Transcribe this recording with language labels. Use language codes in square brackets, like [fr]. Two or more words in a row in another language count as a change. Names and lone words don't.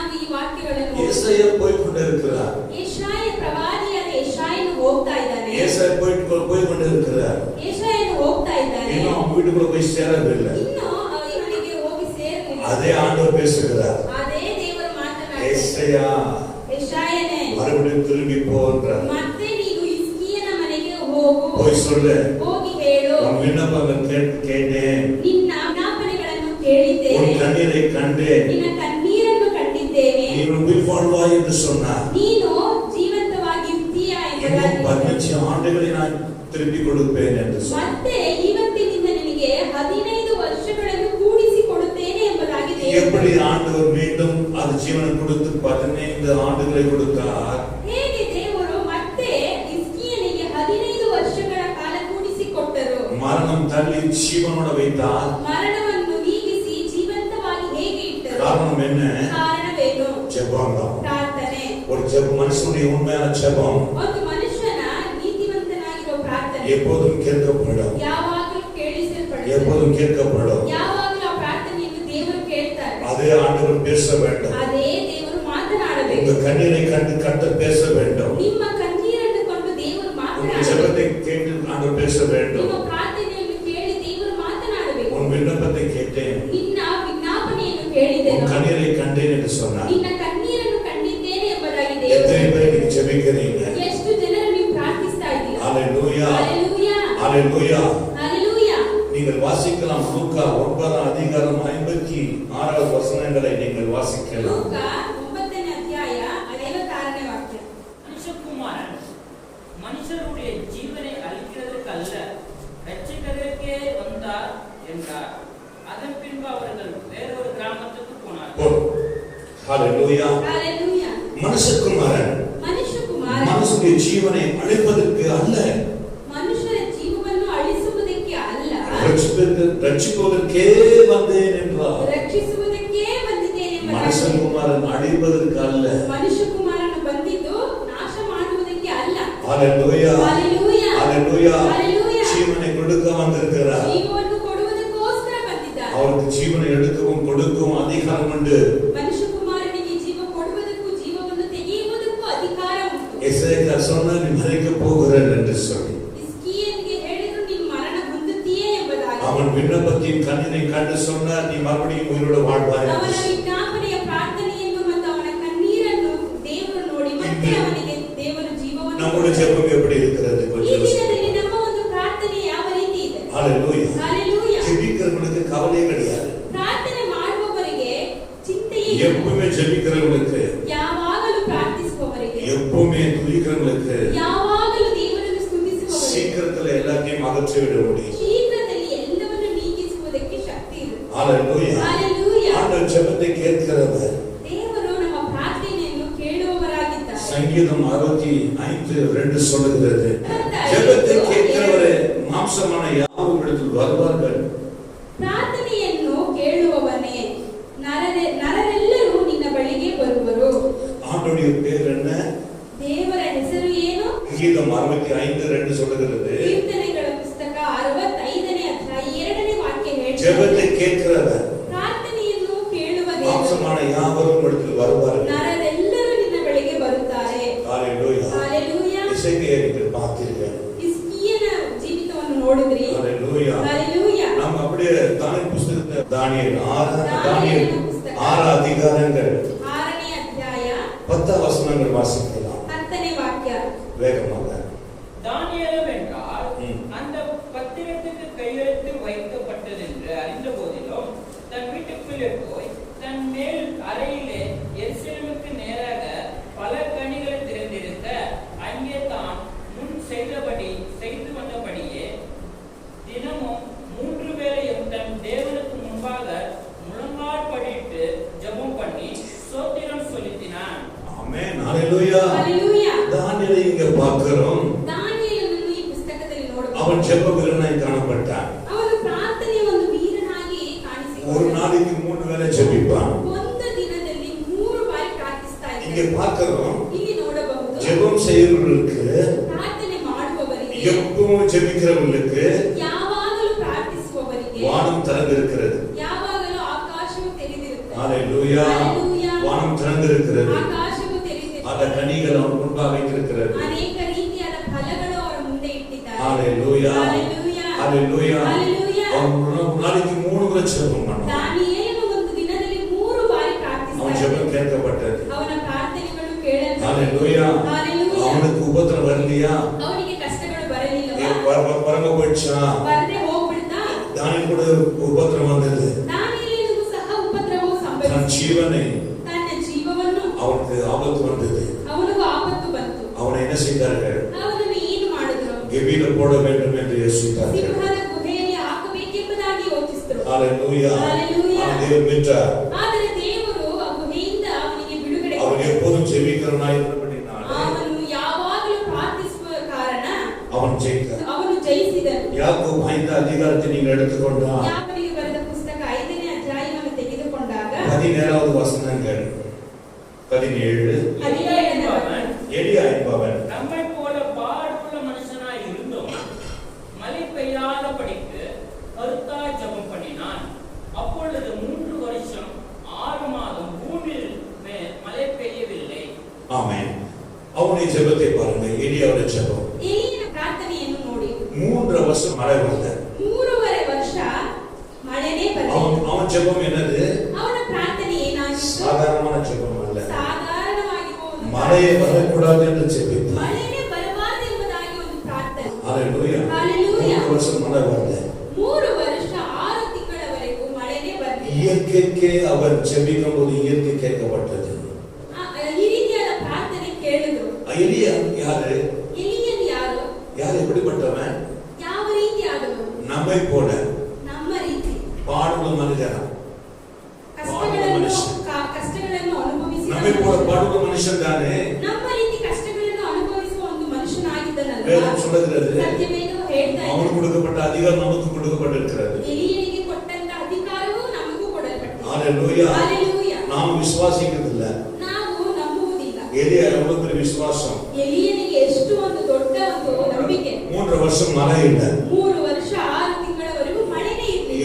[kn] ವಾಕ್ಯಗಳನ್ನು ಓದಿ. [ta] ஏசாயா போய்க்கொண்டிருக்கிறார். [kn] ಯೆಶಾಯ ಪ್ರವಾದಿಯಾದ ಯೆಶಾಯನು ಹೋಗ್ತಾ ಇದ್ದಾನೆ. [ta] ஏசாயா போய்க்கொண்டிருக்கிறார். [kn] ಯೆಶಾಯನು ಹೋಗ್ತಾ ಇದ್ದಾನೆ. [ta] இன்னும் அவன் வீட்டுக்குள்ள போய் சேரவில்லை. [kn] ಇನ್ನು ಇವನಿಗೆ ಹೋಗಿ ಸೇರಲಿಲ್ಲ. [ta] அதே ஆண்டவர் பேசுகிறார். [kn] ಅದೇ ದೇವರು ಮಾತನಾಡ್ತಾರೆ. [ta] ஏசாயா [kn] ಯೆಶಾಯನೇ [ta] மறுபடியும் திரும்பி போன்றார். [kn] ಮತ್ತೆ ನೀನು ಹಿಜ್ಕೀಯನ ಮನೆಗೆ ಹೋಗು. [ta] போய் சொல்லு. [kn] ಹೋಗಿ ಹೇಳು. [ta] உன் விண்ணப்பங்கள் கேட்டேன். [kn] ನಿನ್ನ ವಿಜ್ಞಾಪನೆಗಳನ್ನು ಕೇಳಿದ್ದೇನೆ. [ta] உன் கண்ணீரை கண்டேன். [kn] ನಿನ್ನ ಕಣ್ಣೀರನ್ನು ಕಂಡಿದ್ದೇನೆ. [ta] நீ உயிர் வாழ்வாய் என்று சொன்னார். [kn] ನೀನು ಜೀವಂತವಾಗಿರ್ತೀಯ ಎಂಬುದಾಗಿ [ta] 15 ஆண்டுகளை நான் திருப்பி கொடுப்பேன் என்று சொன்னார். [kn] ಮತ್ತೆ ಇವತ್ತಿನಿಂದ ನಿನಗೆ 15 ವರ್ಷಗಳನ್ನು ಕೂಡಿಸಿ ಕೊಡುತ್ತೇನೆ ಎಂಬುದಾಗಿ [ta] எப்படி [kn] ದೇವರು [ta] ஆண்டவர் மீண்டும் அது ஜீவனை கொடுத்து 15 ஆண்டுகளை கொடுத்தார். [kn] ಹೇಗೆ ದೇವರು ಮತ್ತೆ ಹಿಜ್ಕೀಯನಿಗೆ 15 ವರ್ಷಗಳ ಕಾಲ ಕೂಡಿಸಿ ಕೊಟ್ಟರು. [ta] மரணம் தள்ளி ஜீவனோட வைத்தார். [kn] ಮರಣವನ್ನು ನೀಗಿಸಿ ಜೀವಂತವಾಗಿ ಹೇಗೆ ಇಟ್ಟರು. [ta] காரணம் என்ன? [kn] ಕಾರಣವೇನು? [ta] ஜெபம். [kn] ಪ್ರಾರ್ಥನೆ. [ta] ஒரு மனுஷனுடைய உண்மையான ஜெபம் [kn] ಒಂದು ಮನುಷ್ಯನ ನೀತಿವಂತನಾಗಿರುವ ಪ್ರಾರ್ಥನೆ [ta] எப்போதும் கேட்கப்படும். [kn] ಯಾವಾಗಲೂ ಕೇಳಿಸಲ್ಪಡುತ್ತದೆ. [ta] எப்போதும் கேட்கப்படும். [kn] ಯಾವಾಗಲೂ ಆ ಪ್ರಾರ್ಥನೆಯನ್ನು ದೇವರು ಕೇಳ್ತಾರೆ. [ta] அதே ஆண்டவர் பேச வேண்டும். [kn] ಅದೇ ದೇವರು ಮಾತನಾಡಬೇಕು. [ta] உங்க கண்ணீரை கண்டு கர்த்தர் பேச வேண்டும். [kn] ನಿಮ್ಮ ಕಣ್ಣೀರನ್ನು ಕೊಂಡು ದೇವರು [ta] உங்க [kn] ಮಾತನಾಡಬೇಕು. [ta] ஜெபத்தை கேட்டு ஆண்டவர் பேச வேண்டும். [kn] ನಿಮ್ಮ ಪ್ರಾರ್ಥನೆಯನ್ನು ಕೇಳಿ ದೇವರು ಮಾತನಾಡಬೇಕು. [ta] உன் விண்ணப்பத்தை கேட்டேன். [kn] ನಿನ್ನ ವಿಜ್ಞಾಪನೆಯನ್ನು ಕೇಳಿದೆನು. [ta] உன் கண்ணீரை கண்டேன் என்று சொன்னார். [kn] ನಿನ್ನ ಕಣ್ಣೀರನ್ನು ಕಂಡಿದ್ದೇನೆ ಎಂಬುದಾಗಿ [ta] எத்தனை [kn] ದೇವರು. [ta] பேர் நீங்க ஜெபிக்கிறீங்க? [kn] ಎಷ್ಟು ಜನರು ನೀವು ಪ್ರಾರ್ಥಿಸ್ತಾ ಇದ್ದೀರಾ? [ta] ஹalleluya. [kn] ಹಲ್ಲೆಲೂಯಾ. [ta] ஹalleluya. [kn] ಹಲ್ಲೆಲೂಯಾ. [ta] நீங்கள் வாசிக்கலாம். லூக்கா 9 அதிகாரம் 56 வசனங்களை நீங்கள் வாசிக்கலாம். [kn] ಲೂಕ 9ನೇ ಅಧ್ಯಾಯ 56ನೇ ವಾಕ್ಯ. [ta] மனுஷகுமாரன் மனுஷருடைய ஜீவனை அழிக்கிறதற்கல்ல ரட்சிக்கிறதற்கே வந்தார் என்றார். அதன் பின்பு அவர்கள் வேறொரு கிராமத்துக்கு போனார்கள். ஹalleluya. [kn] ಹಲ್ಲೆಲೂಯಾ. [ta] மனுஷகுமாரன் [kn] ಮನುಷ್ಯಕುಮಾರ [ta] மனுஷனுடைய ஜீவனை அழிப்பதற்கு அல்ல, [kn] ಮನುಷ್ಯರ ಜೀವವನ್ನು ಅಳಿಸುವುದಕ್ಕೆ ಅಲ್ಲ, [ta] ரட்சிப்பதற்கே வந்தேன் என்றார். [kn] ರಕ್ಷಿಸುವುದಕ್ಕೆ ಬಂದಿದ್ದೇನೆ ಎಂಬುದಾಗಿ. [ta] மனுஷகுமாரன் அழிப்பதற்கு அல்ல. [kn] ಮನುಷ್ಯಕುಮಾರನು ಬಂದಿದ್ದು ನಾಶ ಮಾಡುವುದಕ್ಕೆ ಅಲ್ಲ. [ta] ஹalleluya. [kn] ಹಲ್ಲೆಲೂಯಾ. [ta] ஹalleluya. [kn] ಹಲ್ಲೆಲೂಯಾ. [ta] ஜீவனை கொடுக்க வந்திருக்கிறார். [kn] ಜೀವವನ್ನು ಕೊಡುವುದಕ್ಕೋಸ್ಕರ ಬಂದಿದ್ದಾನೆ. [ta] அவருக்கு ஜீவனை எடுக்கவும் கொடுக்கவும் அதிகாரம் உண்டு. [kn] ಮನುಷ್ಯಕುಮಾರನಿಗೆ ಜೀವ ಕೊಡುವುದಕ್ಕೂ ಜೀವವನ್ನು ತೆಗೆಯುವುದಕ್ಕೂ ಅಧಿಕಾರ ಉಂಟು. [ta] எசேக்கியா சொன்னார், நீ மரிக்க போகிறார் என்று சொல்லி. [kn] ಹಿಜ್ಕೀಯನಿಗೆ ಹೇಳಿದ್ರು ನೀನು ಮರಣ ಹೊಂದುತ್ತೀಯೇ ಎಂಬುದಾಗಿ. [ta] அவன் விண்ணப்பத்தின் கண்ணினை கண்டு சொன்னார், நீ மறுபடியும் உயிரோடு வாழ்வாய் [kn] ಅವನ [ta] என்று சொல்லி. [kn] ವಿಜ್ಞಾಪನೆಯ ಪ್ರಾರ್ಥನೆಯನ್ನು ಮತ್ತು ಅವನ ಕಣ್ಣೀರನ್ನು ದೇವರು ನೋಡಿ ಮತ್ತೆ ಅವನಿಗೆ ದೇವರು ಜೀವವನ್ನು [ta] நம்முடைய ஜெபம் எப்படி இருக்கிறது [kn] ಈ [ta] கொஞ்சம் யோசிச்சு. [kn] ದಿನದಲ್ಲಿ ನಮ್ಮ ಒಂದು ಪ್ರಾರ್ಥನೆ ಯಾವ ರೀತಿ ಇದೆ? [ta] ஹalleluya. [kn] ಹಲ್ಲೆಲೂಯಾ. [ta] ஜெபிக்கிறவங்களுக்கு கவலையே கிடையாது. [kn] ಪ್ರಾರ್ಥನೆ ಮಾಡುವವರಿಗೆ ಚಿಂತೆಯೇ ಇಲ್ಲ. [ta] எப்பவுமே ஜெபிக்கிறவங்களுக்கு, [kn] ಯಾವಾಗಲೂ ಪ್ರಾರ್ಥಿಸುವವರಿಗೆ, [ta] எப்பவுமே துதிக்கிறவங்களுக்கு [kn] ಯಾವಾಗಲೂ ದೇವರನ್ನು ಸ್ತುತಿಸುವವರಿಗೆ [ta] சீக்கிரத்துல எல்லாத்தையும் அகற்றி விட முடியும். [kn] ಶೀಘ್ರದಲ್ಲಿ ಎಲ್ಲವನ್ನು ನೀಗಿಸುವುದಕ್ಕೆ ಶಕ್ತಿ ಇದೆ. [ta] ஹalleluya. [kn] ಹಲ್ಲೆಲೂಯಾ. [ta] ஆண்டவர் ஜெபத்தை கேட்கிறவர். [kn] ದೇವರು ನಮ್ಮ ಪ್ರಾರ್ಥನೆಯನ್ನು ಕೇಳುವವರಾಗಿದ್ದಾರೆ. [ta] சங்கீதம் 65:2 சொல்லுகிறது, ஜெபத்தை கேட்கிறவரே மாம்சமான யாவும் இடத்தில் வருவார்கள். [kn] ಪ್ರಾರ್ಥನೆಯನ್ನು ಕೇಳುವವನೇ, ನರರೆಲ್ಲರೂ ನಿನ್ನ ಬಳಿಗೆ ಬರುವರು. [ta] ஆண்டவருடைய பேர் என்ன? [kn] ದೇವರ ಹೆಸರು ಏನು? [ta] கீதம் 65:2 சொல்லுகிறது, [kn] ಕೀರ್ತನೆಗಳ ಪುಸ್ತಕ 65ನೇ ಅಧ್ಯಾಯ 2ನೇ ವಾಕ್ಯ [ta] ஜெபத்தை [kn] ಹೇಳ್ತದೆ, [ta] கேட்கிறவர் [kn] ಪ್ರಾರ್ಥನೆಯನ್ನು ಕೇಳುವ [ta] மாம்சமான [kn] ದೇವರು [ta] யாவரும் இடத்தில் வருவார்கள். [kn] ನರರೆಲ್ಲರೂ ನಿನ್ನ ಬಳಿಗೆ ಬರುತ್ತಾರೆ. [ta] ஹalleluya. [kn] ಹಲ್ಲೆಲೂಯಾ. [ta] இசையை நீங்கள் பார்த்தீர்கள். [kn] ಹಿಜ್ಕೀಯನ ಜೀವಿತವನ್ನು ನೋಡಿದ್ರಿ. [ta] ஹalleluya. [kn] ಹಲ್ಲೆಲೂಯಾ. [ta] நாம் அப்படியே தானியேல் புத்தகத்தை தானியேல் 6 அதிகாரங்கள் [kn] 6ನೇ ಅಧ್ಯಾಯ [ta] 10 வசனங்கள் வாசிக்கலாம். [kn] 10ನೇ ವಾಕ್ಯ. [ta] வேகமாக. தானியேலும் என்றால் ம். அந்த பத்திரத்துக்கு கையெழுத்து வைக்கப்பட்டதென்று அறிந்த போதிலும் தன் வீட்டுக்குள்ளே போய் தன் மேல் அறையிலே எருசலேமுக்கு நேராக பல கனிகள் திறந்திருக்க அங்கே தான் முன் செய்தபடி செய்து வந்தபடியே தினமும் 3 வேளையும் தன் தேவனுக்கு முன்பாக முழங்கால் படிட்டு ஜெபம் பண்ணி ஸ்தோத்திரம் செலுத்தினான். ஆமென். ஹalleluya. [kn] ಹಲ್ಲೆಲೂಯಾ. [ta] தானியேலை இங்க பார்க்கிறோம். [kn] ದಾನಿಯೇಲನನ್ನು ಈ ಪುಸ್ತಕದಲ್ಲಿ ನೋಡಬಹುದು. [ta] அவன் ஜெப வீரனாய் காணப்பட்டான். [kn] ಅವನು ಪ್ರಾರ್ಥನೆಯ ಒಂದು ವೀರನಾಗಿ [ta] ஒரு [kn] ಕಾಣಿಸಿಕೊಂಡನು. [ta] நாளைக்கு 3 வேளை ஜெபிப்பான். [kn] ಒಂದು ದಿನದಲ್ಲಿ 3 ಬಾರಿ ಪ್ರಾರ್ಥಿಸ್ತಾ [ta] இங்க [kn] ಇದ್ದಾನೆ. [ta] பார்க்கிறோம், [kn] ಇಲ್ಲಿ ನೋಡಬಹುದು. [ta] ஜெபம் செய்கிறவர்களுக்கு, [kn] ಪ್ರಾರ್ಥನೆ ಮಾಡುವವರಿಗೆ, [ta] எப்பவும் ஜெபிக்கிறவர்களுக்கு [kn] ಯಾವಾಗಲೂ ಪ್ರಾರ್ಥಿಸುವವರಿಗೆ [ta] வானம் திறந்திருக்கிறது. [kn] ಯಾವಾಗಲೂ ಆಕಾಶವು ತೆರೆದಿರುತ್ತದೆ. [ta] ஹalleluya. [kn] ಹಲ್ಲೆಲೂಯಾ. [ta] வானம் திறந்திருக்கிறது. [kn] ಆಕಾಶವು ತೆರೆದಿದೆ. [ta] அந்த கனிகள் அவர் முன்பாக வைத்திருக்கிறது. [kn] ಅನೇಕ ರೀತಿಯಾದ ಫಲಗಳು ಅವರ ಮುಂದೆ ಇಟ್ಟಿದ್ದಾರೆ. [ta] ஹalleluya ஹalleluya ஹalleluya ஹalleluya. அவர் நாளைக்கு 3 முறை ஜெபம் பண்ணார். [kn] ದಾನಿಯೇಲನು ಒಂದು ದಿನದಲ್ಲಿ 3 ಬಾರಿ [ta] அவன் ஜெபம் [kn] ಪ್ರಾರ್ಥಿಸಿದನು. [ta] கேட்கப்பட்டது. [kn] ಅವನ ಪ್ರಾರ್ಥನೆಗಳು ಕೇಳಲ್ಪಟ್ಟವು. [ta] ஹalleluya ஹalleluya. அவனுக்கு உபத்திரம் வரலையா? [kn] ಅವನಿಗೆ ಕಷ್ಟಗಳು ಬರಲಿಲ್ಲವಾ? [ta] பரம போயிடுச்சா? [kn] ಬರದೆ ಹೋಗ್ಬಿಡ್ತಾ? [ta] தானியேல் கூட உபத்திரம் வந்தது. [kn] ದಾನಿಯೇಲನಿಗೂ ಸಹ ಉಪದ್ರವವು [ta] தன் [kn] ಸಂಭವಿಸಿತು. [ta] ஜீவனை [kn] ತನ್ನ ಜೀವವನ್ನು [ta] அவனுக்கு ஆபத்து வந்தது. [kn] ಅವನಿಗೂ ಆಪತ್ತು ಬಂತು. [ta] அவனை என்ன செய்தார்கள்? [kn] ಅವನನ್ನು ಏನು ಮಾಡಿದ್ರು? [ta] கெபில போட வேண்டும் என்று யோசித்தார்கள். [kn] ಸಿಂಹದ ಗುಹೆಯಲ್ಲಿ ಹಾಕಬೇಕೆಂಬುದಾಗಿ ಯೋಚಿಸಿದರು. [ta] ஹalleluya ஹalleluya. தேவன் மீட்டார். [kn] ಆದರೆ ದೇವರು ಆ ಗುಹೆಯಿಂದ ಅವನಿಗೆ ಬಿಡುಗಡೆ [ta] அவன் [kn] ಕೊಟ್ಟರು. [ta] எப்போதும் ஜெபிக்கிறவனாய் இருந்தபடினால [kn] ಅವನು ಯಾವಾಗಲೂ ಪ್ರಾರ್ಥಿಸುವ ಕಾರಣ [ta] அவன் ஜெயித்தார். [kn] ಅವನು ಜಯಿಸಿದನು. [ta] யாக்கோபு 5 அதிகாரத்தை நீங்கள் எடுத்துக்கொண்டால் [kn] ಯಾಕೋಬನಿಗೆ ಬರೆದ ಪುಸ್ತಕ 5ನೇ ಅಧ್ಯಾಯವನ್ನು ತೆಗೆದುಕೊಂಡಾಗ [ta] 17வது வசனங்கள் 17 எலியா என்பவன் நம்மை போல பாடுள்ள மனுஷனாய் இருந்தும் மழை பெய்யாதபடிக்கு கருத்தாய் ஜெபம் பண்ணினான். அப்பொழுது 3 வருஷம் 6 மாதம் பூமியில் மழை பெய்யவில்லை. ஆமென். அவனுடைய ஜெபத்தை பாருங்க. எலியாவுடைய ஜெபம் [kn] ಎಲಿಯನ ಪ್ರಾರ್ಥನೆಯನ್ನು ನೋಡಿ. [ta] 3 வருஷம் மழை வரல. [kn] 3.5 ವರ್ಷ ಮಳೆನೇ ಬರಲಿಲ್ಲ. [ta] அவன் ஜெபம் என்னது? [kn] ಅವನ ಪ್ರಾರ್ಥನೆ ಏನಾಗಿತ್ತು? [ta] சாதாரணமான ஜெபம் அல்ல. [kn] ಸಾಧಾರಣವಾಗಿರುವ ಒಂದು [ta] மழையே வரக்கூடாது என்று ஜெபித்தான். [kn] ಮಳೆನೇ ಬರಬಾರದು ಎಂಬುದಾಗಿ ಒಂದು ಪ್ರಾರ್ಥನೆ. [ta] ஹalleluya ஹalleluya. 3 வருஷம் மழை வரல. [kn] 3 ವರ್ಷ 6 ತಿಂಗಳವರೆಗೂ ಮಳೆನೇ ಬರಲಿಲ್ಲ. [ta] இயற்கைக்கே அவன் ஜெபிக்கும் போது இயற்கை கேட்கப்பட்டது. [kn] ಈ ರೀತಿಯಾದ ಪ್ರಾರ್ಥನೆ ಕೇಳಿದ್ರು. [ta] எலியா யாரு? [kn] ಎಲಿಯನು ಯಾರು? [ta] யார் எப்படிப்பட்டவன்? [kn] ಯಾವ ರೀತಿಯಾದವನು? [ta] நம்மை போல [kn] ನಮ್ಮ ರೀತಿ [ta] பாடுள்ள மனிதன். [kn] ಕಷ್ಟಗಳನ್ನು ಅನುಭವಿಸಿದ [ta] நம்மை போல பாடுள்ள மனுஷன் தானே. [kn] ನಮ್ಮ ರೀತಿ ಕಷ್ಟಗಳನ್ನು ಅನುಭವಿಸುವ ಒಂದು ಮನುಷ್ಯನಾಗಿದ್ದನಲ್ಲ. [ta] வேதம் சொல்லுகிறது [kn] ಸತ್ಯವೇದವು ಹೇಳ್ತಾ ಇದೆ. [ta] அவனுக்கு கொடுக்கப்பட்ட அதிகாரம் நமக்கு கொடுக்கப்பட்டிருக்கிறது. [kn] ಎಲಿಯನಿಗೆ ಕೊಟ್ಟಂತ ಅಧಿಕಾರವು ನಮಗೂ ಕೊಡಲ್ಪಟ್ಟಿದೆ. [ta] ஹalleluya ஹalleluya. நாம் விசுவாசிக்கிறதில்ல. [kn] ನಾವು ನಂಬುವುದಿಲ್ಲ. [ta] எலியா எவ்வளவு பெரிய விசுவாசம். [kn] ಎಲಿಯನಿಗೆ ಎಷ್ಟು ಒಂದು ದೊಡ್ಡ ಒಂದು ನಂಬಿಕೆ. [ta] 3 வருஷம் மழை இல்ல. [kn] 3 ವರ್ಷ 6 ತಿಂಗಳವರೆಗೂ ಮಳೆನೇ ಇರಲಿಲ್ಲ.